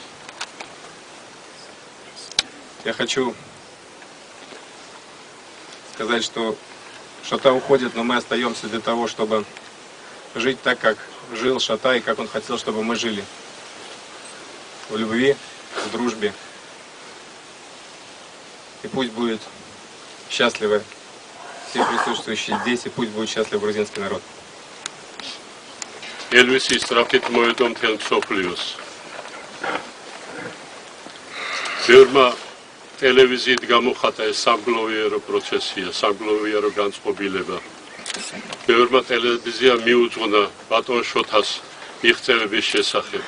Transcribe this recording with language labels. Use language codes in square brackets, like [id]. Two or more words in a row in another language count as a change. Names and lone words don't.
[ru] Я хочу сказать, что Шота уходит, но мы остаемся для того, чтобы жить так, как жил Шота и как он хотел, чтобы мы жили. В любви, в дружбе. И пусть будет счастливы все присутствующие здесь, и пусть будет счастлив грузинский народ. [ka] ელვის სისწრაფით მოედო მთელ მსოფლიოს. Ბევრმა ტელევიზიით გამოხატა ეს სამგლოვიარო პროცესია, სამგლოვიარო განწყობილება. Ბევრმა ტელევიზია მიუძღვნა ბატონ შოთას მიღწევების შესახებ.